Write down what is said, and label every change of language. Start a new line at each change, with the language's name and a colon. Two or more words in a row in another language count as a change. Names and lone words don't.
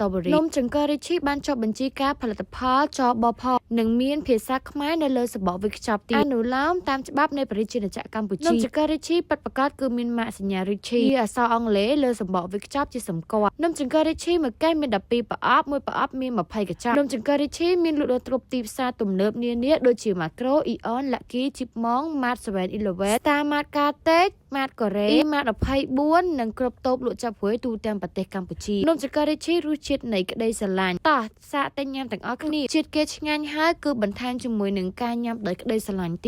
Khmer: ប៊េរីនំចង្កឹះរីកឈីរបានចុះបញ្ជីការផលិតផលចបផនិងមានភាសាខ្មែរនៅលើសំបកវេចខ្ចប់ទៀតអនុ លោមតាមច្បាប់នៃប្រជាជាតិកម្ពុជានំចង្កឹះរីកឈីរពិតប្រាកដគឺមានម៉ាកសញ្ញារីកឈីរអក្សរអង់គ្លេសលើសំប កវេចខ្ចប់ជាសម្គាល់នំចង្កឹះរីកឈីរមួយកែមាន12ប្រអប់មួយប្រអប់មាន20កញ្ចប់នំចង្កឹះរីកឈីរមានលក់ដូរគ្រប់ទីផ្សារទំនើបនានាដូចជា Makro, Aeon, Lucky, Chipmunk, Mart 7-Eleven, Star Mart Karte, Mart Korea, Mart 24 និងគ្រប់តូបលក់ចាប់ព្រួយទូទាំងប្រទេសកម្ពុជានំចង្កឹះរីកឈីររសជាតិនៃក្តីស្រឡាញ់តោះសាកតែញ៉ាំទាំងអស់គ្នាជាតិគេឆ្ងាញ់ហើយគឺបន្ថែមជាមួយនឹងការញ៉ាំដោយក្តីស្រឡាញ់ទៀត